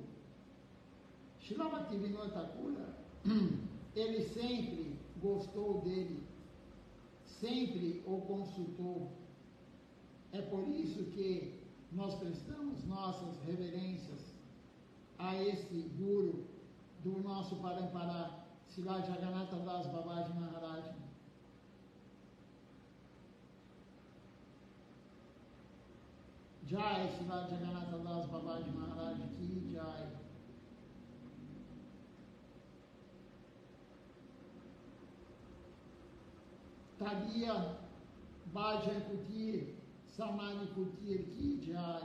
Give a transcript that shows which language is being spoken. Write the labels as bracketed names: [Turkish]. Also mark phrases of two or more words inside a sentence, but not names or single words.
[Portuguese] Srila Bhaktivinoda Thakura, ele sempre gostou dele, sempre o consultou. É por isso que nós prestamos nossas reverências a esse Guru do nosso Parampara, Srila Jagannatha Das Babaji Maharaj. Jai, Srila Jagannatha Das Babaji Maharaj [Hindi] Ki Jai. [Portuguese] Tagia Bhajan Kutir, Samadhi Kutir [Hindi] Ki Jai.